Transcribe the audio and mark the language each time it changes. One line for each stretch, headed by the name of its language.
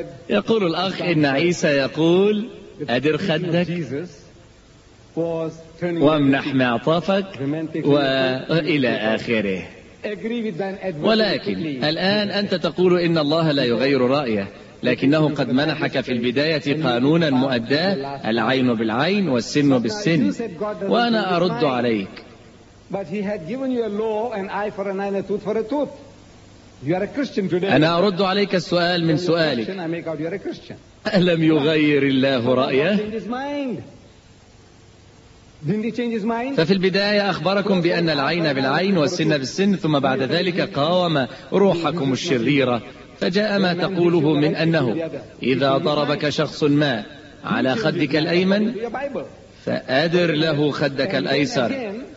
Arabic: يقول الأخ إن عيسى يقول أدر خدك وامنح معطفك وإلى آخره، ولكن الآن أنت تقول إن الله لا يغير رأيه، لكنه قد منحك في البداية قانونا مؤداه، العين بالعين والسن بالسن، وأنا أرد عليك.
English: But he had given you a law, an eye for an eye, and a tooth for a tooth. You are a Christian today.
Arabic: أنا أرد عليك السؤال من سؤالك.
English: I make out you are a Christian.
Arabic: ألم يغير الله رأيه؟
English: Didn't he change his mind?
Arabic: ففي البداية أخبركم بأن العين بالعين والسن بالسن، ثم بعد ذلك قاوم روحكم الشريرة، فجاء ما تقوله من أنه إذا ضربك شخص ما على خدك الأيمن فأدر له خدك الأيسر.